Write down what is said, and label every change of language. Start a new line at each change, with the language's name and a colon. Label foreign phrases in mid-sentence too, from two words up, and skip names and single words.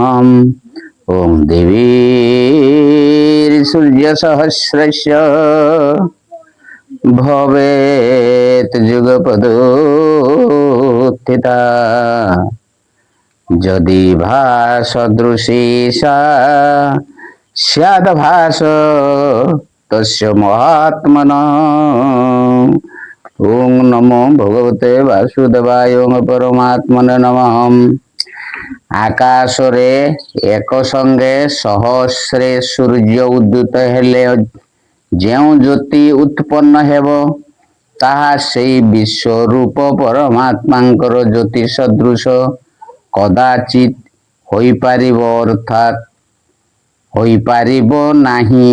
Sanskrit: ओं देवी सूर्य सहस्रस्य भवेत् जुगपदोत्थिता यदि भासदृशी सा स्याद्भास तस्य महात्मनः। ओं नमो भगवते वासुदेवाय ओं परमात्मने नमः।
Odia: ଆକାଶରେ ଏକ ସଙ୍ଗେ ସହସ୍ରେ ସୂର୍ଯ୍ୟ ଉଦିତ ହେଲେ ଯେଉଁ ଜ୍ୟୋତି ଉତ୍ପନ୍ନ ହେବ ତାହା ସେଇ ବିଶ୍ୱରୂପ ପରମାତ୍ମାଙ୍କର ଜ୍ୟୋତି ସଦୃଶ କଦାଚିତ୍ ହୋଇପାରିବ ଅର୍ଥାତ୍ ହୋଇପାରିବ ନାହିଁ।